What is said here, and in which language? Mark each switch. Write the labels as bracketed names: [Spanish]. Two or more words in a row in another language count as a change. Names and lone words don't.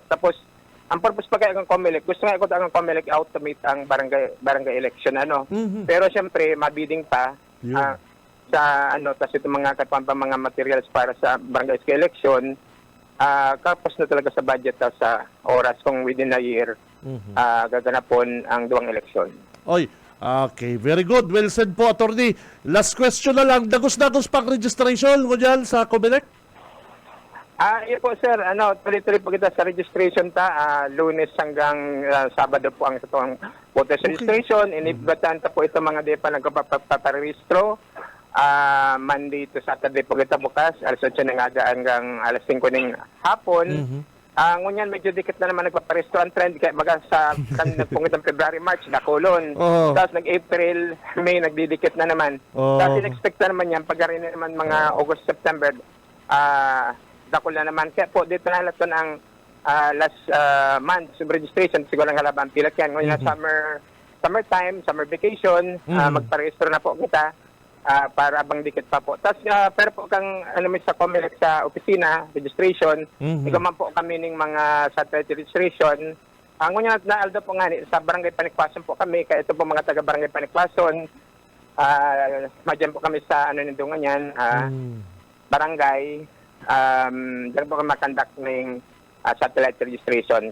[Bikol] Tapos, ang purpose pa kaya ng COMELEC, gusto nga ikot ang COMELEC automate ang barangay election. Pero siyempre, mabiding pa tas itong mga mga materials para sa barangay election, kapos na talaga sa budget sa oras kung [English] within a year [Bikol] gaganapon ang duwang election. Oy, [English] okay, very good. Well said po, attorney. [Bikol] Last question na lang. Dagos-dagos pang registration mo dyan sa COMELEC? Yun po, sir. Tuloy-tuloy po kita sa registration Lunes hanggang Sabado po ang itong voters registration. Inibatan po ito mga di pa nagpaparehistro. [English] Monday to Saturday [Bikol] po kita bukas. Alas 8 ng aga hanggang alas 5 ng hapon. Ngunyan, medyo dikit na naman nagpaparehistro ang trend. Kaya baga sa nagpungit ng February, March, nakulon. Tapos nag-April, May, nagdidikit na naman. Tapos in-expect na naman yan. Pag-arin na naman mga August, September, dakol na naman. Kaya po, dito na halaton ang [English] last month registration. [Bikol] Siguro lang halabang pilak yan. [English] Ngayon na summertime, summer vacation, [Bikol] magparehistro na po kita. Para abang dikit pa po. Tapos, pero po kang sa COMELEC sa opisina, registration, ikaman po kami ng mga [English] satellite registration. [Bikol] Ngunyan na aldo po nga sa Barangay Panikwason po kami, kaya ito po mga taga Barangay Panikwason, madyan po kami sa nindungan yan, barangay, dyan po kami makandak ng [English] satellite registration.